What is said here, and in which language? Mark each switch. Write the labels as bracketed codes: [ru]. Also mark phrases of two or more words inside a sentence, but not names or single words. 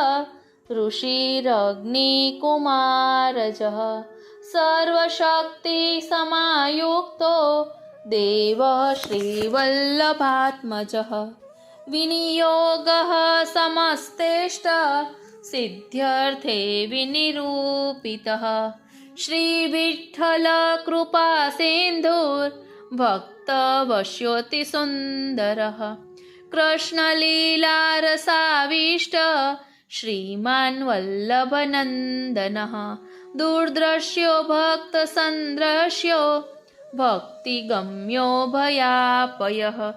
[sa] ઋષિરગ્નિકુમારજઃ સર્વશક્તિ સમાયુક્તો દેવ શ્રીવલ્લભાત્મજઃ વિનિયોગઃ સમસ્તેષ્ટ સિદ્ધ્યર્થે વિનિરૂપિતઃ श्रीविठ्ठल कृपा सिन्धुर्भक्तवश्योऽति सुन्दरः कृष्णलीलारसाविष्ट श्रीमान् वल्लभनन्दनः दूरदृश्यो भक्तसन्द्रश्यो भक्तिगम्यो भयापयः